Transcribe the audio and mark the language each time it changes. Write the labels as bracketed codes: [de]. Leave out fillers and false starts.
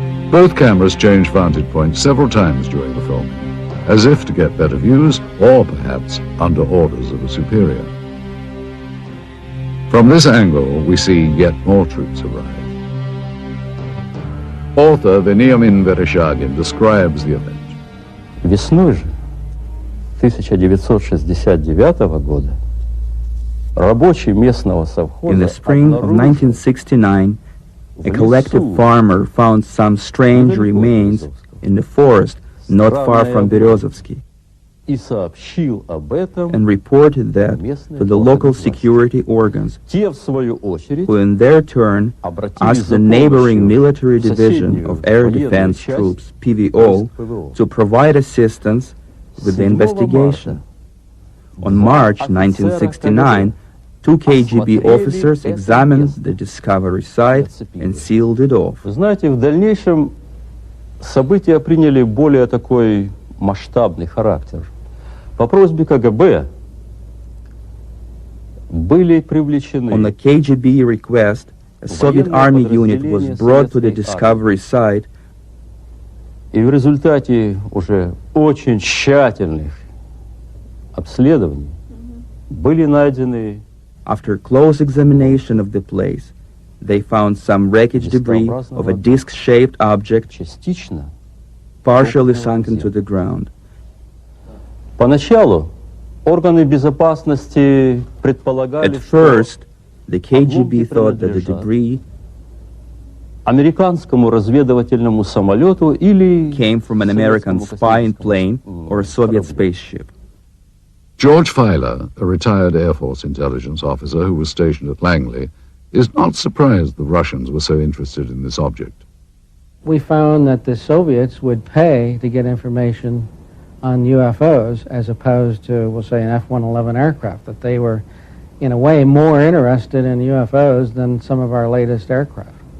[en] Both cameras change vantage points several times during the filming, as if to get better views or perhaps under orders of a superior. From this angle, we see yet more troops arrive. Author Veniamin Vereshchagin describes the event. [ru] Весной же 1969 года рабочий местного совхоза. [en] In the spring of 1969, a collective farmer found some strange remains in the forest not far from Berezovsky, and reported that to the local security organs, who in their turn asked the neighboring military division of air defense troops, PVO, to provide assistance with the investigation. On March 1969, 2 KGB officers examined the discovery site and sealed it off. [ru] Вы знаете, в дальнейшем события приняли более такой масштабный характер. По просьбе КГБ были привлечены. [en] On the KGB request, a Soviet army unit was brought to the discovery site, [ru] и в результате уже очень тщательных обследований были найдены. [en] After close examination of the place, they found some wreckage debris of a disc-shaped object partially sunken to the ground. [ru] Поначалу органы безопасности предполагали, [en] At first, the KGB thought that the debris [ru] американскому разведывательному самолету или [en] came from an American spy plane or a Soviet spaceship. George Filer, a retired Air Force intelligence officer who was stationed at Langley, is not surprised the Russians were so interested in this object. We found that the Soviets would pay to get information on UFOs as opposed to, we'll say, an F-111 aircraft, that they were, in a way, more interested in UFOs than some of our latest aircraft.